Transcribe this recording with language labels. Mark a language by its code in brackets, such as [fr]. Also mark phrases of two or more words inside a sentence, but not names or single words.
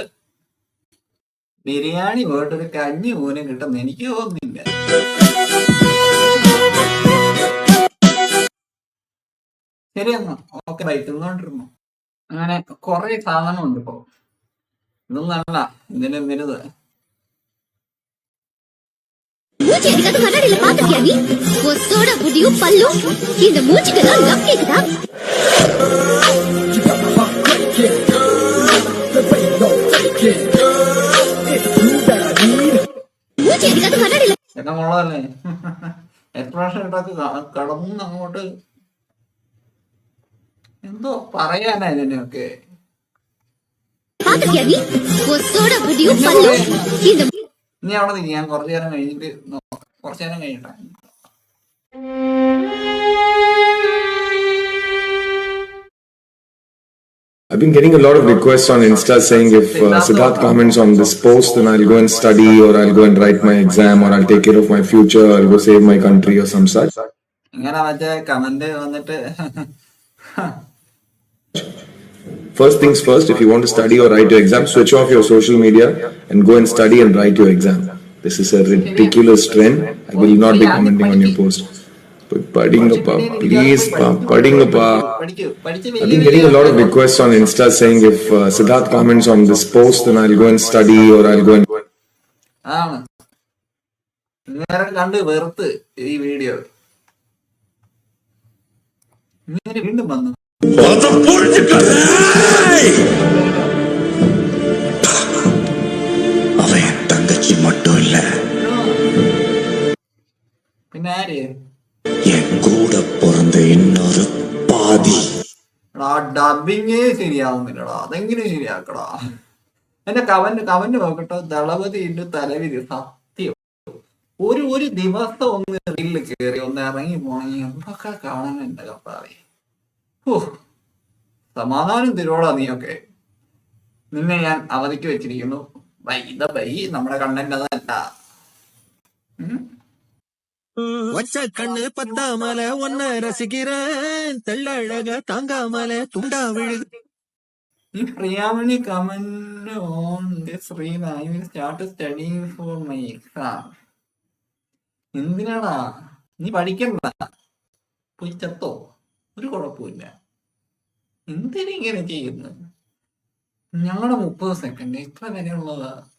[ml] ബിരിയാണി പോയിട്ടൊരു കഞ്ഞി പോലും കിട്ടുന്ന എനിക്ക് തോന്നുന്നില്ല. ശരിയെന്നാ, [en] okay, bye. [ml] തിന്നോണ്ടിരുന്നു. അങ്ങനെ കുറെ സാധനമുണ്ട് ഇപ്പൊ. ഇതൊന്നും അല്ല, ഇതിന്റെ വലുത്. [ta] மூஞ்சி அடிக்காத கண்ணாடியில பாத்துக்கியா நீ? ஒத்தோட முடியும் பல்லும் இந்த மூஞ்சிக்கெல்லாம் லவ் கேக்குதா? மூஞ்சி அடிக்காத கண்ணாடியில [ml] എന്നെ മോളല്ലേ എക്സ്പ്രഷൻ ഇട്ടൊക്കെ കടന്ന് അങ്ങോട്ട് എന്തോ പറയാനാ ഇതിനെയൊക്കെ. [ta] பாத்துக்கியா நீ? ஒத்தோட முடியும் பல்லும் இந்த [ml] നീ അവിടെ നിന്ന് ഞാൻ കുറച്ചു നേരം കഴിഞ്ഞിട്ട് കുറച്ചു നേരം കഴിയട്ടെ. [en] I've been getting a lot of requests on Insta saying if Siddharth comments on this post, then I'll go and study, or I'll go and write my exam, or I'll take care of my future, or I'll go save my country, or some such. [ml] ഇങ്ങനെ മറ്റേ കമന്റ് വന്നിട്ട് [en] First things first, if you want to study or write your exam, switch off your social media and go and study and write your exam. This is a ridiculous trend. I will not be commenting on your post. But Padingappa, please, Padingappa. I've been getting a lot of requests on Insta saying if Siddharth comments on this post, then I'll go and study, or I'll go and. [ml] ആണ് നേരം കണ്ട് വെറുത്ത് ഈ വീഡിയോ. ഇങ്ങനെ വീണ്ടും വന്നു. [ta] அவன் என் தங்கச்சி மட்டும் இல்ல, [ml] പിന്നെ ആര്? [ta] என் கூட பிறந்த இன்னொரு பாதி. [ml] ഡബിങ് ശരിയാവുന്നില്ലടാ, അതെങ്ങനെ ശരിയാക്കടാ? എന്റെ കമന്റ് നോക്കട്ടോ. ദളപതി ഇന്റെ തലവിധി സത്യം. ഒരു ദിവസം ഒന്ന് റീലിൽ കയറി ഒന്ന് ഇറങ്ങി പോണെങ്കിൽ എന്തൊക്കെ കാണാൻ എന്റെ കർത്താവേ. സമാധാനം തരുവോടാ നീയൊക്കെ. നിന്നെ ഞാൻ അവധിക്ക് വെച്ചിരിക്കുന്നു. ബൈ. നമ്മുടെ കണ്ടന്റ് അതല്ല. [ta] வச்ச கண்ணு பத்தாமல ஒன்ன ரசிக்கிறேன் தெள்ளழக தாங்காமல துண்டா விழுது. [en] If Priyamani comment on this reel I will start studying for my exam. [ml] എന്തിനാടാ? നീ പഠിക്കണ്ട, പോയി ചത്തോ, ഒരു കുഴപ്പമില്ല. എന്തിനിങ്ങനെ ചെയ്യുന്നു? ഞങ്ങളുടെ 30 സെക്കൻഡ് ഇത്ര വരെയുള്ളതാ.